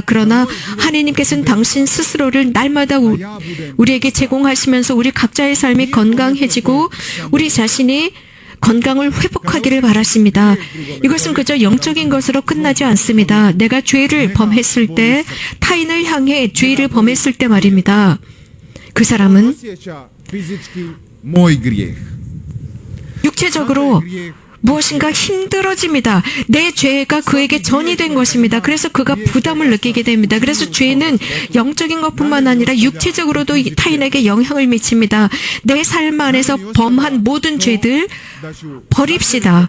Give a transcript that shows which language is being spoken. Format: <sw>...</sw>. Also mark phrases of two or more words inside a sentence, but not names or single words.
<ko>그러나 하나님께서는 당신 스스로를 날마다 우리에게 제공하시면서 우리 각자의 삶이 건강해지고 우리 자신이 건강을 회복하기를 바라십니다. 이것은 그저 영적인 것으로 끝나지 않습니다. 내가 죄를 범했을 때, 타인을 향해 죄를 범했을 때 말입니다. 그 사람은</ko> <hr>osjeća fizički moj grijeh.</hr> <ko>육체적으로 무엇인가 힘들어집니다. 내 죄가 그에게 전이 된 것입니다. 그래서 그가 부담을 느끼게 됩니다. 그래서 죄는 영적인 것뿐만 아니라 육체적으로도 타인에게 영향을 미칩니다. 내 삶 안에서 범한 모든 죄들 버립시다.</ko>